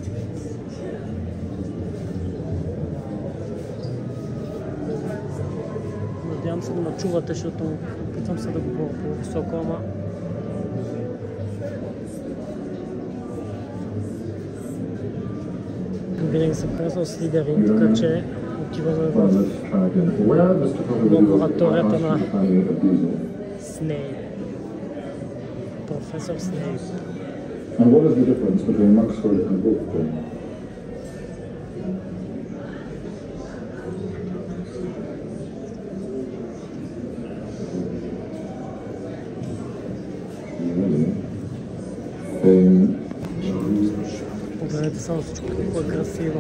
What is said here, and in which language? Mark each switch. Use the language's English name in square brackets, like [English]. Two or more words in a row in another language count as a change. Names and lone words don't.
[Bulgarian] Надявам се да ме чувате, защото опитвам се да говоря по-високо, ама винаги съм казал Слидерин, така че отиваме в лабораторията на Снейп. Професор Снейп. [English] And what is the difference between Maxwell and Wolfgang? [Bulgarian] Погледнете само всичко, колко е красиво.